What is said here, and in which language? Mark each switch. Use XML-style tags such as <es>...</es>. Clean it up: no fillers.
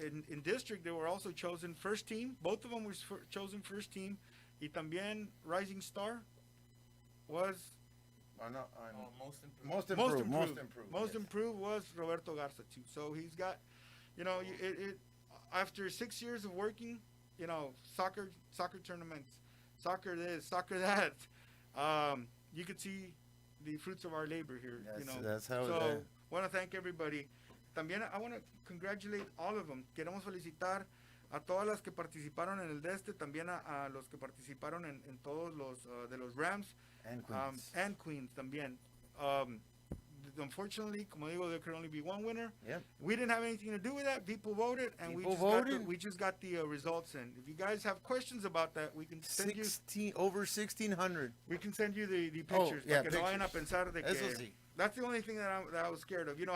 <en>In district, they were also chosen first team. Both of them were chosen first team. Y también Rising Star was... Most improved. Most improved was Roberto Garza too. So he's got, you know, after 6 years of working, you know, soccer tournaments, soccer this, soccer that, you could see the fruits of our labor here. You know, that's how. So want to thank everybody. También I want to congratulate all of them.</en> <es>Queremos felicitar a todas las que participaron en el de este, también a los que participaron en todos los de los Rams and Queens también.</es> <en>Unfortunately, como digo, there could only be one winner. Yep. We didn't have anything to do with that. People voted, and we just got the results in. If you guys have questions about that, we can send over 1,600. We can send you the pictures. Yeah,</en> <es>para que no vayan a pensar de que, Eso sí.</es> <en>That's the only thing that I was scared of. You know,</en>